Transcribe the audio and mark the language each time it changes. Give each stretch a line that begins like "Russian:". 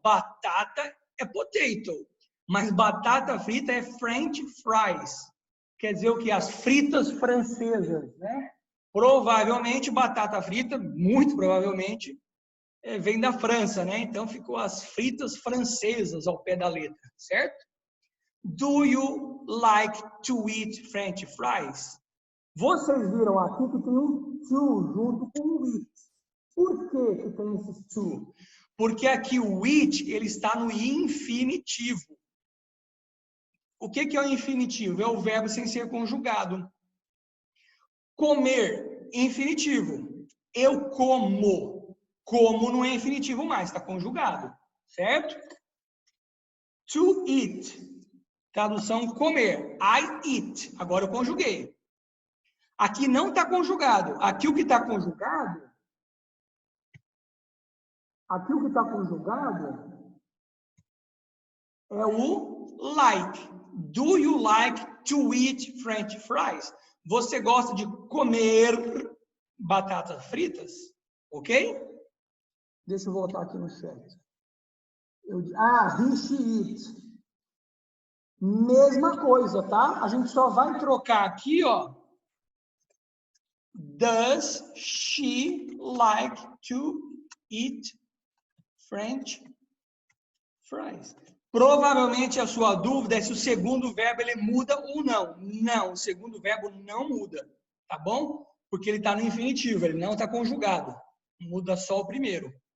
Portuguese: Batata é potato, mas batata frita é French fries. Quer dizer o que? As fritas francesas, né? Provavelmente batata frita, muito provavelmente, vem da França, né? Então ficou as fritas francesas ao pé da letra, certo?
English: Do you like to eat French fries?
Portuguese: Vocês viram aqui que tem um to junto com o eat. Por que tem esse to? Porque aqui o eat, ele está no infinitivo. O que é o infinitivo? É o verbo sem ser conjugado. Comer, infinitivo. Eu como. Como não é infinitivo mais, está conjugado.
English: Certo? To eat.
Portuguese: Tradução comer.
English: I eat.
Portuguese: Agora eu conjuguei. Aqui não está conjugado. Aqui o que está conjugado... Aqui o que está conjugado é o like.
English: Do you like to eat French fries?
Portuguese: Você gosta de comer batatas fritas? Ok? Deixa eu voltar aqui no chat. He, she, it. Mesma coisa, tá? A gente só vai trocar aqui, ó.
English: Does she like to eat French fries?
Portuguese: Provavelmente a sua dúvida é se o segundo verbo ele muda ou não. Não, o segundo verbo não muda, tá bom? Porque ele está no infinitivo, ele não está conjugado. Muda só o primeiro.